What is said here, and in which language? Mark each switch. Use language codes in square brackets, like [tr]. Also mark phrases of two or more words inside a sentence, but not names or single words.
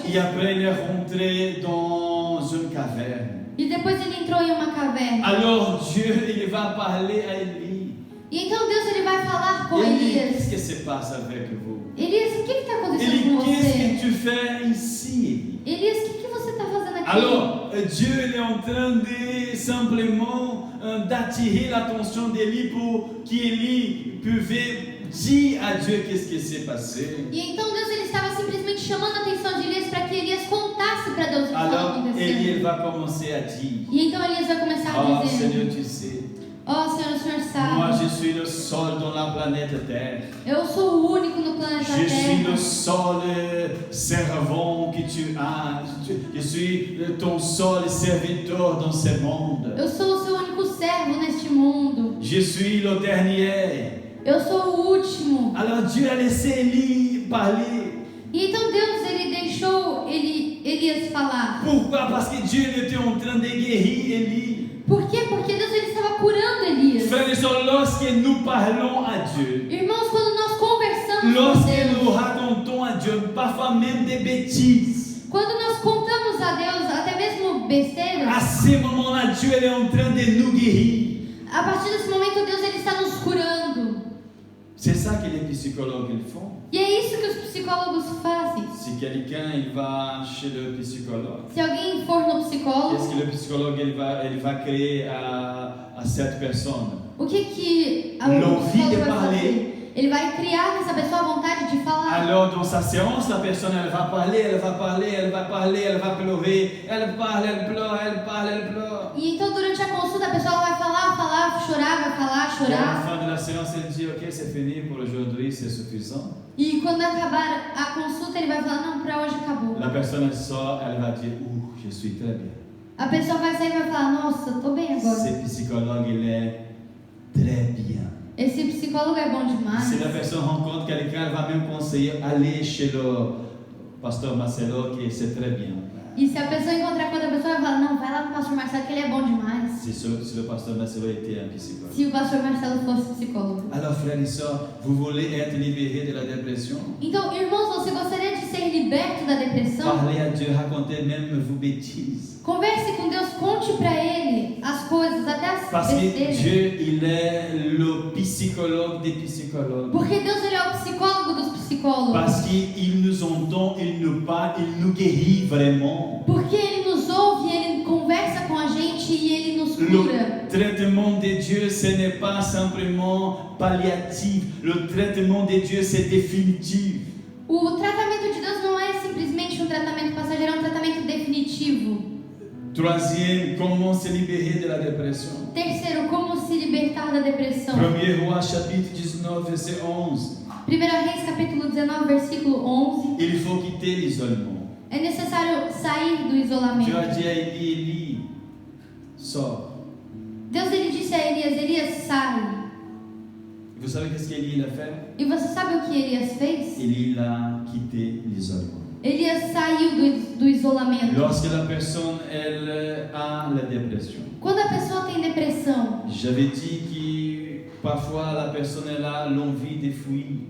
[fr] Et après, il est rentré dans une caverne. [pt] E depois ele entrou em uma caverna. [fr] Alors Dieu, il va parler à Élie. [pt] E então Deus ele vai falar com [fr] Élie, [pt] Elias. [fr] qu'est-ce qui se passe avec vous? [pt] Elias, o que está acontecendo [fr] Élie, [pt] com [fr] qu'est-ce [pt] você? [fr] que tu fais ici, Élie? [pt] Elias, o que você está fazendo aqui? [fr] Alors, Dieu il est en train de simplement d'attirer l'attention d'Élie pour qu'Élie pouvait dire à Dieu qu'est-ce qui s'est passé. [pt] E então Deus ele estava simplesmente chamando a atenção de Elias para que Elias contasse para Deus o que estava [fr] Alors, Élie [pt] acontecendo. [fr] il va commencer à dire, [pt] E então Elias vai começar [fr] oh [pt] a dizer: [fr] Seigneur, tu sais, [pt] Ó Senhor, o Senhor [fr] moi je [pt] sabe. [fr] je suis le seul dans la planète Terre. [pt] Eu sou o único no planeta [fr] Je suis le [pt] Terra. [fr] seul servant que tu as. Je suis ton seul serviteur dans ce monde. [pt] Eu sou o seu único servo neste mundo. [fr] Je suis le dernier. [pt] Eu sou o último. [fr] Alors Dieu a laissé Élie parler. [pt] E então Deus, ele deixou Elias falar. [fr] Pourquoi? Parce que Dieu était en train de guérir Élie. [pt] Por quê? Porque Deus, ele estava curando Elias. [fr] Frères et sœurs, lorsque nous parlons à Dieu, [pt] Irmãos, quando nós conversamos com [fr] lorsque nous [pt] Deus, [fr] racontons à Dieu, parfois même des bêtises, [pt] quando nós contamos a Deus até mesmo [fr] à [pt] besteiras, [fr] ce moment-là, Dieu est en train de nous guérir. [pt] a partir desse momento Deus, ele está nos curando. [fr] C'est ça que les psychologues ils font. [pt] E é isso que os psicólogos fazem. [fr] Si quelqu'un il va chez le psychologue, [pt] Se alguém for no [fr] qu'est-ce [pt] psicólogo, [fr] que le psychologue il va créer à cette personne? [pt] o que o [fr] L'envie [pt] psicólogo [fr] de [pt] vai [fr] parler. [pt] fazer? Ele vai criar nessa pessoa a vontade de falar. [fr] Alors dans sa séance, la personne elle va parler, elle va parler, elle va parler, elle va pleurer, elle parle, elle pleure, elle parle, elle pleure. [pt] E então durante a consulta a pessoa vai falar, chorar, vai falar, [fr] Et à la [pt] chorar. [fr] fin de la séance, elle dit ok, c'est fini pour aujourd'hui, c'est suffisant. [pt] E quando acabar a consulta ele vai falar, não, pra hoje acabou. [fr] La personne elle sort, elle va dire je suis très bien. [pt] A pessoa vai sair e vai falar, nossa, tô bem agora. [fr] Ce psychologue il est très bien. [pt] Esse psicólogo é bom demais. [fr] Si la personne rencontre quelqu'un, elle va même conseiller aller chez le pasteur Marcelo, qui c'est très bien. [pt] E se a pessoa encontrar com outra pessoa, vai falar, não, vai lá no pastor Marcelo que ele é bom demais. [fr] Si le pasteur Marcelo était un psychologue. [pt] Se o pastor Marcelo fosse psicólogo. [fr] Alors frères et sœurs, vous voulez être libérés de la dépression? [pt] Então, irmãos, você gostaria de ser liberto da depressão? [fr] Parlez à Dieu, racontez même vos bêtises. [pt] Converse com Deus, conte pra Ele as coisas, até as [fr] Parce que [pt] besteiras. [fr] Dieu, il est le psychologue des psychologues. [pt] Porque Deus, ele é o psicólogo dos psicólogos. [fr] Parce qu'il nous entend, il nous parle, il nous guérit vraiment. [pt] Porque Ele nos ouve, Ele conversa com a gente e Ele nos cura. [fr] Le traitement de Dieu, ce n'est pas simplement palliatif. Le traitement de Dieu, c'est définitif. [pt] O tratamento de Deus não é simplesmente um tratamento passageiro, é um tratamento definitivo. [fr] Troisième, comment se libérer de la dépression? [pt] Terceiro, como se libertar da depressão? [fr] 1er Roi, chapitre 19, verset 11. [pt] 1 Reis, capítulo 19, versículo 11. [fr] Il faut quitter l'isolement. [pt] É necessário sair do [fr] Dieu a [pt] isolamento. [fr] dit à Élie, Élie, sors. [pt] Deus, ele disse a Elias, sai. [fr] Et vous savez qu'est-ce qu'Élie a fait? [pt] E você sabe o que Elias fez? [fr] Élie a quitté l'isolement. [pt] Elias saiu do isolamento. [fr] Lorsque la personne elle a la dépression, [pt] Quando a pessoa tem depressão, [fr] j'avais dit que parfois la personne elle a l'envie de fuir.